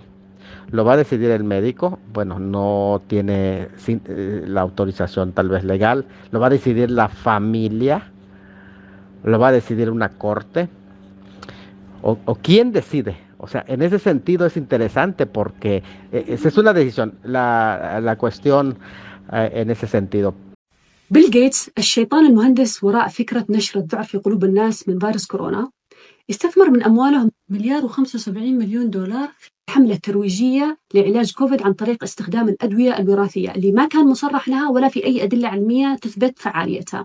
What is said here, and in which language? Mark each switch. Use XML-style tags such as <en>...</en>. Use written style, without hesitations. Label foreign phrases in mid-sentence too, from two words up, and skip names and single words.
<es>¿Lo va a decidir el médico? Bueno, no tiene la autorización tal vez legal. ¿Lo va a decidir la familia? ¿Lo va a decidir una corte? ¿O quién decide? O sea, en ese sentido es interesante porque esa es una decisión, la cuestión en ese sentido.</es> <ar>بيل غيتس الشيطان المهندس وراء فكرة نشر الذعر في قلوب الناس من فيروس كورونا استثمر من أمواله $1.75 مليار في حملة ترويجية لعلاج كوفيد عن طريق استخدام الأدوية الوراثية اللي ما كان مصرح لها ولا في أي أدلة علمية تثبت فعاليتها.</ar>